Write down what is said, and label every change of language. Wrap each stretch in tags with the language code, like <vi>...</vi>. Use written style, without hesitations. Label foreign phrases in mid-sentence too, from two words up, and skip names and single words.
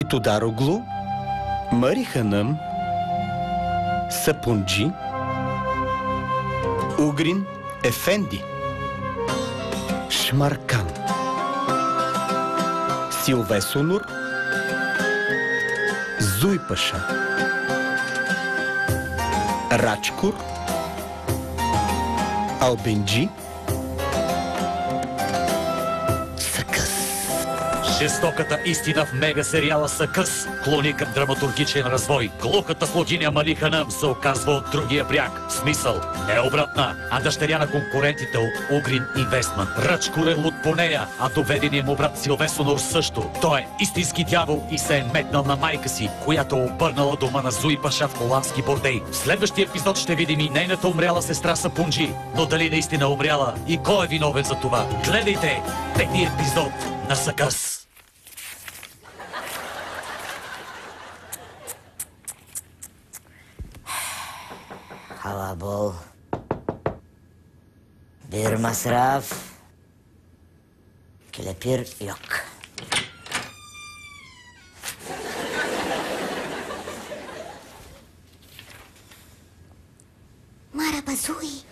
<bg>Tudaroglu, Mari Hanım, Sapunci, Ugrin Efendi, Şmarkan, Silvesunur, Zuypaşa, Рачкур, Албенджи, Съкъс. Жестоката истина в мега сериала Съкъс клони към драматургичен развой. Глухата слугиня Мали Ханъм се оказва от другия бряг. Смисъл не обратна, а дъщеря на конкурентите от Угрин Инвестмент. Рачкур е луд по нея, а доведеният му брат Силвесонор също. Той е истински дявол и се е метнал на майка си, която обърнала дома на Зуи Паша в холандски бордей. В следващия епизод ще видим и нейната умряла сестра Сапунджи. Но дали наистина умряла и кой е виновен за това? Гледайте петия епизод на Съкъс.</bg> <tr>Hava bol, bir masraf, kelepir yok. Merhaba Zui.</tr>